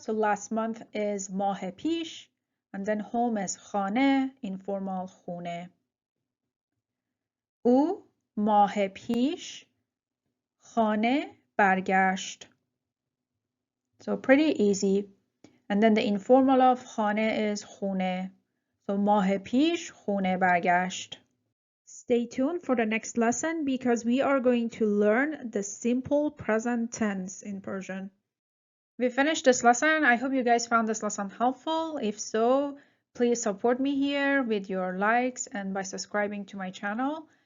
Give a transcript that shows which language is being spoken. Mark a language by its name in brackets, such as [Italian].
[English] So last month is ماه پیش, and then home is خانه, informal خونه. [Persian] او ماه پیش خانه برگشت. [English] So pretty easy. And then the informal of خانه is خونه. [Persian] So ماه پیش خونه برگشت. [English] Stay tuned for the next lesson because we are going to learn the simple present tense in Persian. We finished this lesson. I hope you guys found this lesson helpful. If so, please support me here with your likes and by subscribing to my channel.